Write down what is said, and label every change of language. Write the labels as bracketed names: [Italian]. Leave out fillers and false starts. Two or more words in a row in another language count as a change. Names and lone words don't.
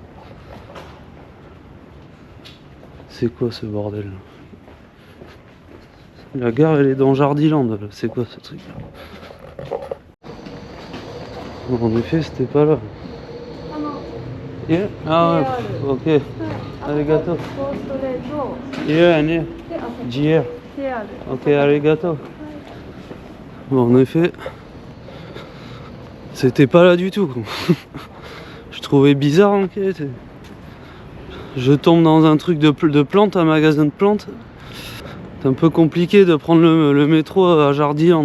[French] C'est quoi ce bordel? La gare elle est dans Jardiland, c'est quoi ce truc? Bon, en effet c'était pas là. Yeah? Ah ouais, ok. [English] Arigato. Yeah, yeah. [French] JR. Ok, arigato. Bon, en effet, c'était pas là du tout. Je trouvais bizarre, ok. Je tombe dans un truc de plantes, un magasin de plantes. C'est un peu compliqué de prendre le métro à Jardiland.